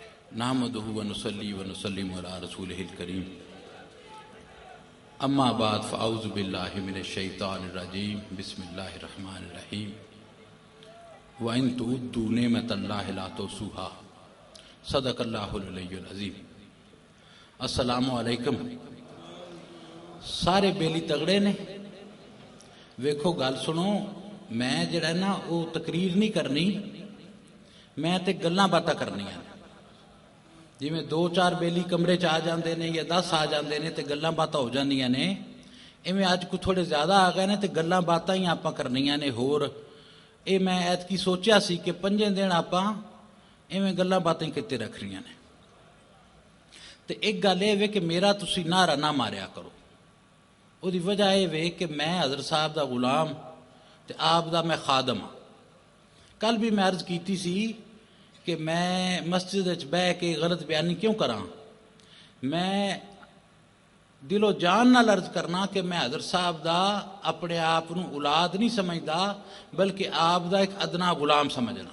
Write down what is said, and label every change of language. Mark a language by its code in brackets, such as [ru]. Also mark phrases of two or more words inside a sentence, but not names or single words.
[ar] نحمده ونصلي ونسلم على رسوله الكريم. أما بعد فأعوذ بالله من الشيطان الرجيم. بسم الله الرحمن الرحيم. وإن تعدوا نعمة الله لا تحصوها. صدق الله العلي العظيم. السلام عليكم. [pa] ਸਾਰੇ ਬੇਲੀ ਤਗੜੇ ਨੇ। ਵੇਖੋ ਗੱਲ ਸੁਣੋ, ਮੈਂ ਜਿਹੜਾ ਨਾ ਉਹ ਤਕਰੀਰ ਨਹੀਂ ਕਰਨੀ, ਮੈਂ ਤੇ ਗੱਲਾਂ ਬਾਤਾਂ ਕਰਨੀਆਂ ਨੇ। ਜਿਵੇਂ ਦੋ ਚਾਰ ਬੇਲੀ ਕਮਰੇ ਚ ਆ ਜਾਂਦੇ ਹੈਂ ਯਾ 10 ਆ ਜਾਂਦੇ ਹੈਂ ਤੋ ਗੱਲਾਂ ਬਾਤਾਂ ਹੋ ਜਾਂਦੀਆਂ ਨੇ, ਇਵੇਂ ਅੱਜ ਕੁਝ ਥੋੜ੍ਹੇ ਜ਼ਿਆਦਾ ਆ ਗਏ ਨੇ ਤੋ ਗੱਲਾਂ ਬਾਤਾਂ ਹੀ ਆਪਾਂ ਕਰਨੀਆਂ ਨੇ। ਹੋਰ ਏ ਮੈਂ ਐਤਕੀ ਸੋਚਾ ਸੀ ਕਿ 5 ਦਿਨ ਆਪਾਂ ਇਵੇਂ ਗੱਲਾਂ ਬਾਤਾਂ ਹੀ ਕਿਤੇ ਰੱਖਣੀਆਂ ਨੇ। ਤੋ ਇਕ ਗੱਲ ਏ ਵੇ ਕਿ ਮੇਰਾ ਤੁਸੀਂ ਨਾਰਾ ਨਾ ਮਾਰਿਆ ਕਰੋ। ਉਸਕੀ ਵਜ੍ਹਾ ਯਹ ਵੇ ਕਿ ਮੈਂ ਹਜ਼ਰਤ ਸਾਹਬ ਕਾ ਗ਼ੁਲਾਮ ਤੋ ਆਪ ਦਾ ਮੈਂ ਖ਼ਾਦਮ ਹਾਂ। ਕੱਲ੍ਹ ਭੀ ਮੈਂ ਅਰਜ਼ ਕੀ ਸੀ ਕਿ ਮੈਂ ਮਸਜਿਦ ਬਹਿ ਕੇ ਗ਼ਲਤ ਬਿਆਨੀ ਕਿਉਂ ਕਰਾਂ। ਮੈਂ ਦਿਲੋ ਜਾਨ ਨਾਲ ਅਰਜ਼ ਕਰਨਾ ਕਿ ਮੈਂ ਹਜ਼ਰਤ ਸਾਹਬ ਦਾ ਅਪਣੇ ਆਪ ਨੂੰ ਔਲਾਦ ਨਹੀਂ ਸਮਝਦਾ, ਬਲਕਿ ਆਪ ਦਾ ਇਕ ਅਦਨਾ ਗ਼ੁਲਾਮ ਸਮਝਣਾ।